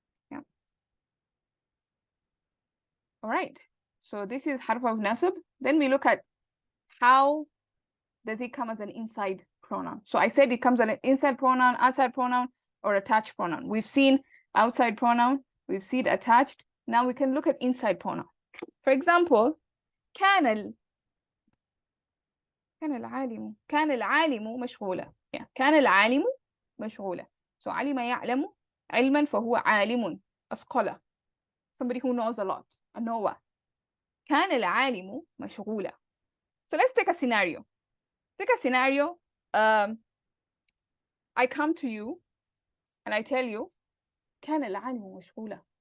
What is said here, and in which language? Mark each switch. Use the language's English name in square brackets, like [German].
[English] Yeah. All right. So this is harf of nasab. Then we look at how does it come as an inside pronoun. So I said it comes as an inside pronoun, outside pronoun, or attached pronoun. We've seen outside pronoun, we've seen attached. Now we can look at inside pronoun. For example, [Arabic] كان العالم مشغولا. [English] Yeah. [Arabic] كان العالم مشغولا. [English] So [Arabic] علم يعلم علما فهو عالم, [English] a scholar, somebody who knows a lot, a knower. [Arabic] كان العالم مشغولا. [English] So let's take a scenario. Take a scenario. I come to you and I tell you, [Arabic] كان العالم مشغولا.